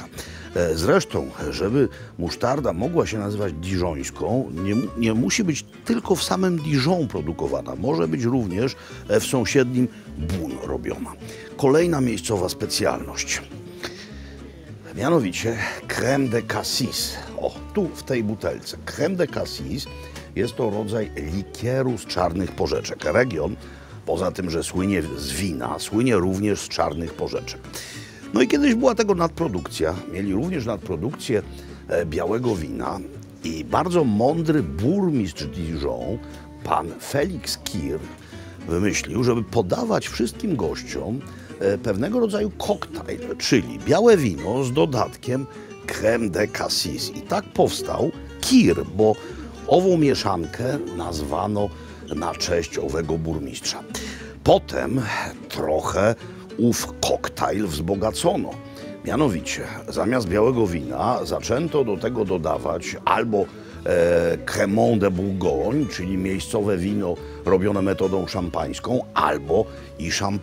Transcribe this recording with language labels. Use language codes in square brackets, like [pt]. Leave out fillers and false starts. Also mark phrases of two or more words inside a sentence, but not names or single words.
[pl] Zresztą, żeby musztarda mogła się nazywać diżońską, nie musi być tylko w samym Dijon produkowana. Może być również w sąsiednim Beaune robiona. Kolejna miejscowa specjalność. Mianowicie [fr] crème de cassis. [pl] O, tu w tej butelce. [fr] Crème de cassis [pl] jest to rodzaj likieru z czarnych porzeczek. Region, poza tym, że słynie z wina, słynie również z czarnych porzeczek. No i kiedyś była tego nadprodukcja. Mieli również nadprodukcję białego wina i bardzo mądry burmistrz Dijon, pan Felix Kir, wymyślił, żeby podawać wszystkim gościom pewnego rodzaju koktajl, czyli białe wino z dodatkiem [fr] crème de cassis. [pl] I tak powstał Kir, bo ową mieszankę nazwano na cześć owego burmistrza. Potem trochę ów koktajl wzbogacono. Mianowicie, zamiast białego wina zaczęto do tego dodawać albo [fr] Crémant de Bourgogne, [pl] czyli miejscowe wino robione metodą szampańską, albo i szampana.